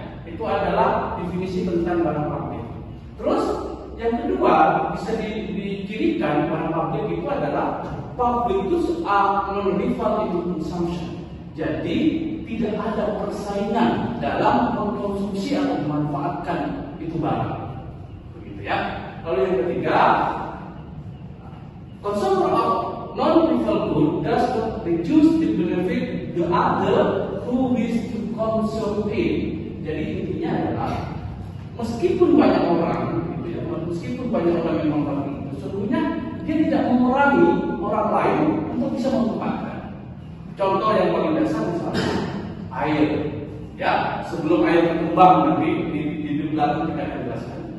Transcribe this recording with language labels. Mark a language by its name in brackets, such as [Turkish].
[Indonesian] Itu adalah definisi tentang barang publik. Terus yang kedua bisa dicirikan barang publik itu adalah [English] public goods are non-rival in consumption. [Indonesian] Jadi tidak ada persaingan dalam mengkonsumsi atau memanfaatkan itu barang. Begitu ya. Lalu yang ketiga, [English] consumer of non-rival good does not reduce the benefit the other who wish to consume it. [Indonesian] Jadi intinya adalah meskipun banyak orang, gitu ya, meskipun banyak orang yang memakai itu, sesungguhnya dia tidak mengurangi orang lain untuk bisa memanfaatkan. Contoh yang paling dasar misalnya air, ya sebelum air berkembang nanti di belakang kita akan jelaskan.